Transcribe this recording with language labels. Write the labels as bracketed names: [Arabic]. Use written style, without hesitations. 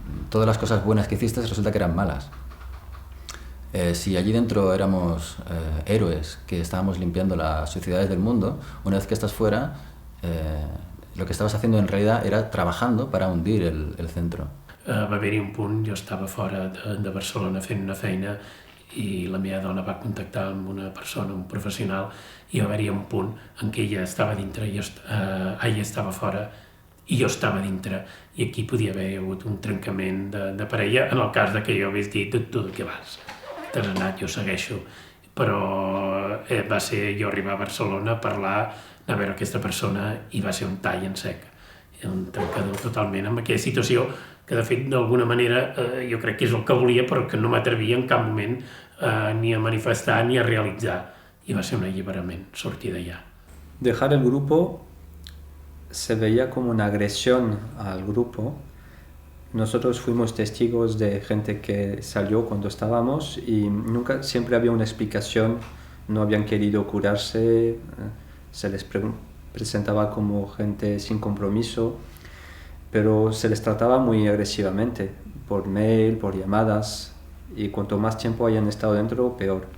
[Spanish] Todas las cosas buenas que hiciste resulta que eran malas. Si allí dentro éramos héroes que estábamos limpiando las sociedades del mundo, una vez que estás fuera, lo que estabas haciendo en realidad era trabajando para hundir el centro. [Catalan] Va haver-hi un punt, jo estava fora de Barcelona fent una feina i la meva dona va contactar amb una persona, un professional, i va haver-hi un punt en què ella estava dintre, ella estava fora i jo estava dintre, i aquí podia haver hagut un trencament de parella en el cas de que jo hagués dit tu de què vas? T'has anat, jo segueixo. Però va ser jo arribar a Barcelona, parlar, anar a veure aquesta persona i va ser un tall en sec, un trencador totalment amb aquella situació que de fet d'alguna manera jo crec que és el que volia però que no m'atrevia en cap moment ni a manifestar ni a realitzar, i va ser un alliberament, sortir d'allà. [Spanish] Dejar el grupo se veía como una agresión al grupo. Nosotros fuimos testigos de gente que salió cuando estábamos y siempre había una explicación, no habían querido curarse, se les presentaba como gente sin compromiso, pero se les trataba muy agresivamente, por mail, por llamadas, y cuanto más tiempo hayan estado dentro, peor.